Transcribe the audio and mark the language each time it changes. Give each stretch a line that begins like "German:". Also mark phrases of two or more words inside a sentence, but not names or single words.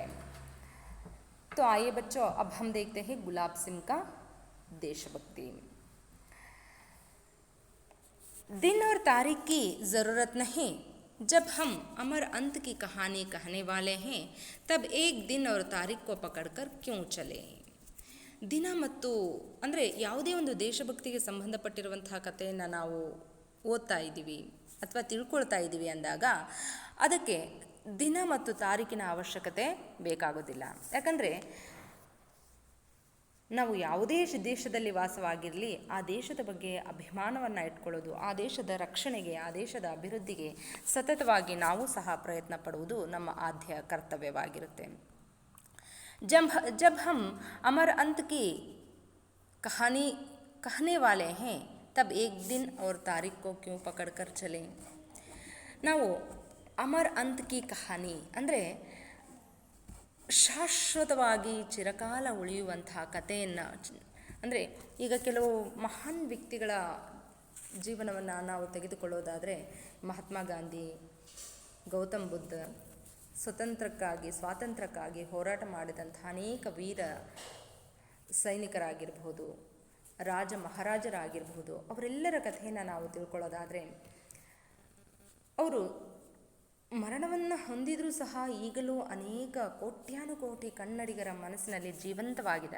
Hindi: तो आइए बच्चों, अब हम देखते हैं गुलाब सिंह का देशभक्ति. दिन और तारीख की ज़रूरत नहीं. जब हम अमर अंत की कहानी कहने वाले हैं तब एक दिन और तारीख को पकड़कर क्यों चले.
Kannada: ದಿನ ಮತ್ತು ಅಂದರೆ ಯಾವುದೇ ಒಂದು ದೇಶಭಕ್ತಿಗೆ ಸಂಬಂಧಪಟ್ಟಿರುವಂತಹ ಕಥೆಯನ್ನು ನಾವು ಓದ್ತಾ ಇದ್ದೀವಿ ಅಥವಾ ತಿಳ್ಕೊಳ್ತಾ ಇದ್ದೀವಿ ಅಂದಾಗ ಅದಕ್ಕೆ ದಿನ ಮತ್ತು ತಾರೀಕಿನ ಅವಶ್ಯಕತೆ ಬೇಕಾಗೋದಿಲ್ಲ. ಯಾಕಂದರೆ ನಾವು ಯಾವುದೇ ದೇಶದಲ್ಲಿ ವಾಸವಾಗಿರಲಿ, ಆ ದೇಶದ ಬಗ್ಗೆ ಅಭಿಮಾನವನ್ನು ಇಟ್ಕೊಳ್ಳೋದು, ಆ ದೇಶದ ರಕ್ಷಣೆಗೆ, ಆ ದೇಶದ ಅಭಿವೃದ್ಧಿಗೆ ಸತತವಾಗಿ ನಾವು ಸಹ ಪ್ರಯತ್ನ ಪಡುವುದು ನಮ್ಮ ಆದ್ಯ ಕರ್ತವ್ಯವಾಗಿರುತ್ತೆ.
Hindi: जब हम अमर अंत की कहानी कहने वाले हैं तब एक दिन और तारीख को क्यों पकड़ कर चलें.
Kannada: ನಾವು
Hindi: अमर अंत की कहानी
Kannada: ಅಂದರೆ ಶಾಶ್ವತವಾಗಿ ಚಿರಕಾಲ ಉಳಿಯುವಂತಹ ಕಥೆಯನ್ನು, ಅಂದರೆ ಈಗ ಕೆಲವು ಮಹಾನ್ ವ್ಯಕ್ತಿಗಳ ಜೀವನವನ್ನು ನಾವು ತೆಗೆದುಕೊಳ್ಳೋದಾದರೆ ಮಹಾತ್ಮ ಗಾಂಧಿ, ಗೌತಮ್ ಬುದ್ಧ, ಸ್ವಾತಂತ್ರ್ಯಕ್ಕಾಗಿ ಹೋರಾಟ ಮಾಡಿದಂಥ ಅನೇಕ ವೀರ ಸೈನಿಕರಾಗಿರ್ಬೋದು, ಮಹಾರಾಜರಾಗಿರ್ಬೋದು, ಅವರೆಲ್ಲರ ಕಥೆಯನ್ನು ನಾವು ತಿಳ್ಕೊಳ್ಳೋದಾದರೆ ಅವರು ಮರಣವನ್ನು ಹೊಂದಿದರೂ ಸಹ ಈಗಲೂ ಅನೇಕ ಕೋಟ್ಯಾನುಕೋಟಿ ಕನ್ನಡಿಗರ ಮನಸ್ಸಿನಲ್ಲಿ ಜೀವಂತವಾಗಿದೆ.